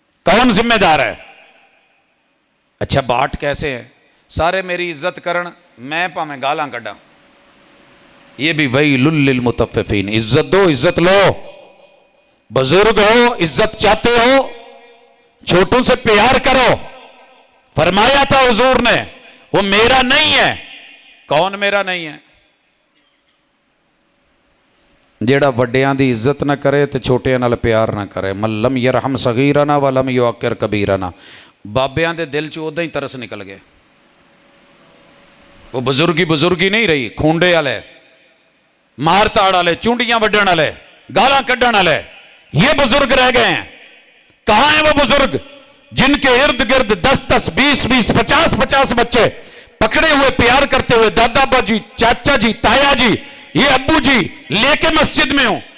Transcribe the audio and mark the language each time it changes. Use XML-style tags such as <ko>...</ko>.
<ur>کون ذمہ دار ہے؟ اچھا باٹ کیسے ہے؟</ur> <pa>سارے میری عزت کرن، میں پاویں گالاں کڈاں.</pa> <ur>یہ بھی ویل للمطففین. عزت دو، عزت لو. بزرگ ہو، عزت چاہتے ہو، چھوٹوں سے پیار کرو. فرمایا تھا حضور نے وہ میرا نہیں ہے. کون میرا نہیں ہے؟</ur> <pa>جیڑا وڈیاں دی عزت نہ کرے تے چھوٹیاں نال پیار نہ کرے.</pa> <ar>من لم یرحم صغیرنا ولم یوقر کبیرنا.</ar> <pa>بابیاں دے دل چ اوداں ہی ترس نکل گئے.</pa> <ur>وہ بزرگی نہیں رہی.</ur> <pa>کھونڈے والے، مار تاڑ والے، چونڈیاں وڈن والے، گالاں کڈن والے،</pa> <ur>یہ بزرگ رہ گئے ہیں. کہاں ہیں وہ بزرگ جن کے ارد گرد 10 20 50 بچے پکڑے ہوئے پیار کرتے ہوئے دادا ابا جی، چاچا جی، تایا جی، یہ ابو جی لے کے مسجد میں ہوں.</ur>